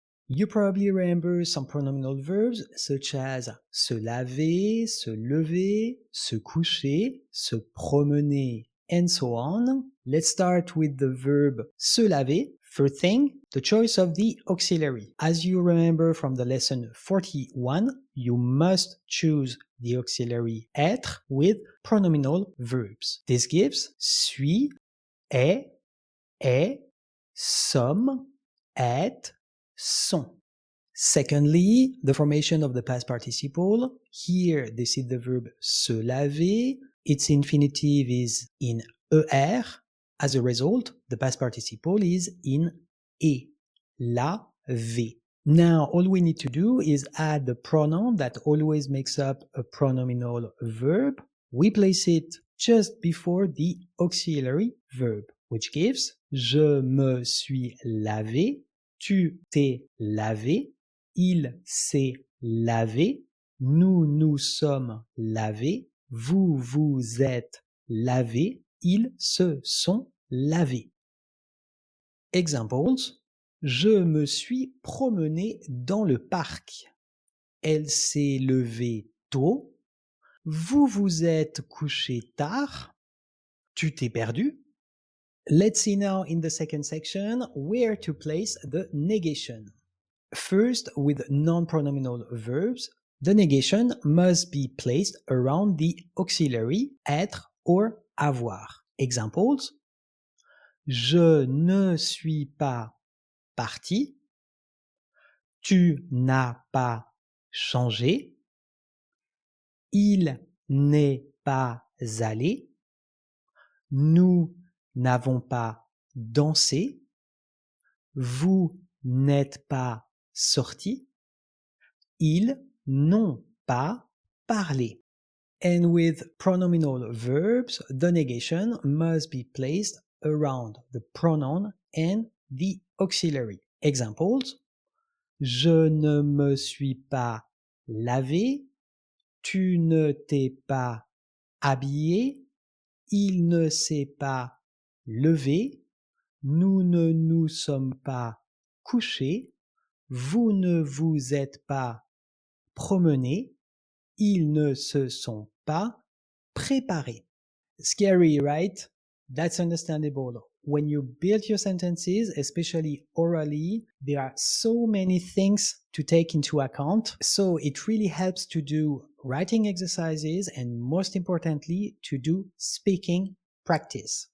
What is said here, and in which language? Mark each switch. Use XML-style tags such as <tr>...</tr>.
<en>You probably remember some pronominal verbs such as</en> <fr>se laver, se lever, se coucher, se promener,</fr> <en>and so on. Let's start with the verb se laver. First thing, the choice of the auxiliary. As you remember from the lesson 41, you must choose the auxiliary être with pronominal verbs. This gives</en> <fr>suis, est, sommes, êtes, sont.</fr> <en>Secondly, the formation of the past participle. Here, this is the verb se laver. Its infinitive is in er. As a result, the past participle is in e, laver. Now, all we need to do is add the pronoun that always makes up a pronominal verb. We place it just before the auxiliary verb, which gives</en> <fr>je me suis lavé, tu t'es lavé, il s'est lavé, nous nous sommes lavés, vous vous êtes lavé, ils se sont lavés. Examples: je me suis promené dans le parc. Elle s'est levée tôt. Vous vous êtes couché tard. Tu t'es perdu.</fr> <en>Let's see now in the second section where to place the negation. First, with non-pronominal verbs, the negation must be placed around the auxiliary être or avoir.</en> <fr>Examples: je ne suis pas parti. Tu n'as pas changé. Il n'est pas allé. Nous n'avons pas dansé. Vous n'êtes pas sorti. Ils n'ont pas parlé.</fr> <en>And with pronominal verbs, the negation must be placed around the pronoun and the auxiliary.</en> <fr>Examples: je ne me suis pas lavé. Tu ne t'es pas habillé. Il ne s'est pas levé. Nous ne nous sommes pas couchés. Vous ne vous êtes pas promenés. Ils ne se sont pas préparés.</fr> <en>Scary, right? That's understandable. When you build your sentences, especially orally, there are so many things to take into account. So it really helps to do writing exercises and, most importantly, to do speaking practice.</en>